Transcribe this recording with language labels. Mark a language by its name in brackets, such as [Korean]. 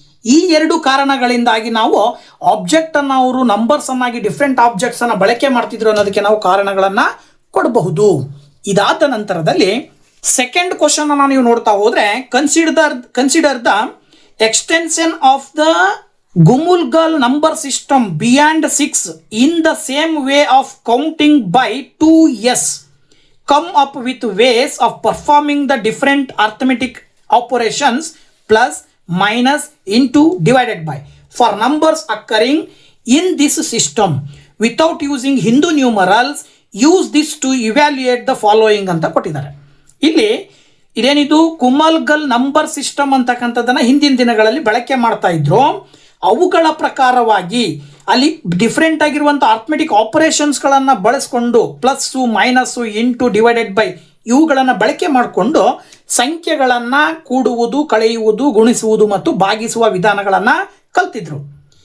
[Kannada] ಈ ಎರಡು ಕಾರಣಗಳಿಂದಾಗಿ ನಾವು ಆಬ್ಜೆಕ್ಟ್ ಅನ್ನು ಅವರು ನಂಬರ್ಸ್ ಅನ್ನಾಗಿ ಡಿಫ್ರೆಂಟ್ ಆಬ್ಜೆಕ್ಟ್ಸ್ ಅನ್ನು ಬಳಕೆ ಮಾಡ್ತಿದ್ರು ಅನ್ನೋದಕ್ಕೆ ನಾವು ಕಾರಣಗಳನ್ನ ಕೊಡಬಹುದು. ಇದಾದ ನಂತರದಲ್ಲಿ ಸೆಕೆಂಡ್ ಕ್ವಶನ್ ಅನ್ನು ನೀವು ನೋಡ್ತಾ ಹೋದ್ರೆ [English] Consider the extension of the Gumulgal number system beyond 6 in the same way of counting by 2s. Come up with ways of performing the different arithmetic operations plus, minus, into, divided by for numbers occurring in this system without using Hindu numerals. Use this to evaluate the following [Kannada] ಅಂತ ಕೊಟ್ಟಿದ್ದಾರೆ. ಇಲ್ಲಿ ಇದೇನಿದು ಕುಮಲ್ಗಲ್ number system ಅಂತಕ್ಕಂಥದ್ದನ್ನು ಹಿಂದಿನ ದಿನಗಳಲ್ಲಿ ಬಳಕೆ ಮಾಡ್ತಾ ಇದ್ರು. ಅವುಗಳ ಪ್ರಕಾರವಾಗಿ ಅಲ್ಲಿ ಡಿಫ್ರೆಂಟ್ ಆಗಿರುವಂಥ ಆರ್ಥಮೆಟಿಕ್ ಆಪರೇಷನ್ಸ್ಗಳನ್ನು ಬಳಸ್ಕೊಂಡು plus, minus, into, divided by ಇವುಗಳನ್ನು ಬಳಕೆ ಮಾಡಿಕೊಂಡು ಸಂಖ್ಯೆಗಳನ್ನು ಕೂಡುವುದು, ಕಳೆಯುವುದು, ಗುಣಿಸುವುದು ಮತ್ತು ಭಾಗಿಸುವ ವಿಧಾನಗಳನ್ನು ಕಲ್ತಿದ್ರು.